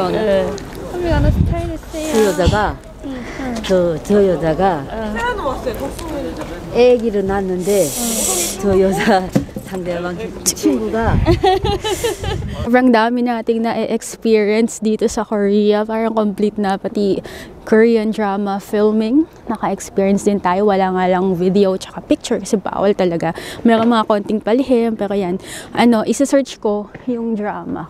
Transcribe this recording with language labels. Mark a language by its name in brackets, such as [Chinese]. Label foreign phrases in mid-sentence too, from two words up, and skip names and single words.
[Korean] 하미가 나 스타일 했어요. 그 여자가 저 여자가 아기를 낳았는데 저 여자 상대방 친구가 [Filipino] Sobrang dami nating na-experience dito sa Korea. Parang complete na pati [English] Korean drama filming. [Filipino] Naka-experience din tayo. Wala nga lang video tsaka picture kasi bawal talaga. Meron mga konting palihim pero yan. Isa-search ko yung drama.